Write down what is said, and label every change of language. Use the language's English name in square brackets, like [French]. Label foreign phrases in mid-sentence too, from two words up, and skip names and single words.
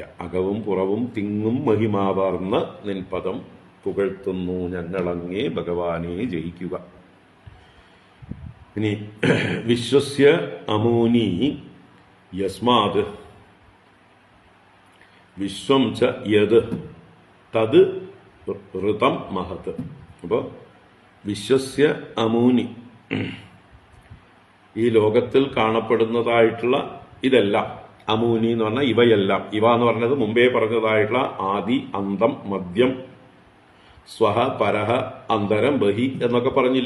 [Malayalam] അകവും പുറവും തിങ്ങും മഹിമാവാർന്ന നിൻപദം പുകഴ്ത്തുന്നു ഞങ്ങളങ്ങേ ഭഗവാനെ ജയിക്കുക. [Sanskrit] ഇനി വിശ്വസ്യ അമൂനി യസ്മാത് വിശ്വം ച യത് തത് ഋതം മഹത്. [Malayalam] അപ്പോ [Sanskrit] വിശ്വസ്യ അമൂനി, [Malayalam] ഈ ലോകത്തിൽ കാണപ്പെടുന്നതായിട്ടുള്ള ഇതെല്ലാം, അമൂനി എന്ന് പറഞ്ഞാൽ ഇവയെല്ലാം. ഇവ എന്ന് പറഞ്ഞത് മുമ്പേ പറഞ്ഞതായിട്ടുള്ള ആദി, അന്തം, മദ്യം, സ്വഹ, പരഹ, അന്തരം, ബഹി എന്നൊക്കെ പറഞ്ഞില്ലേ?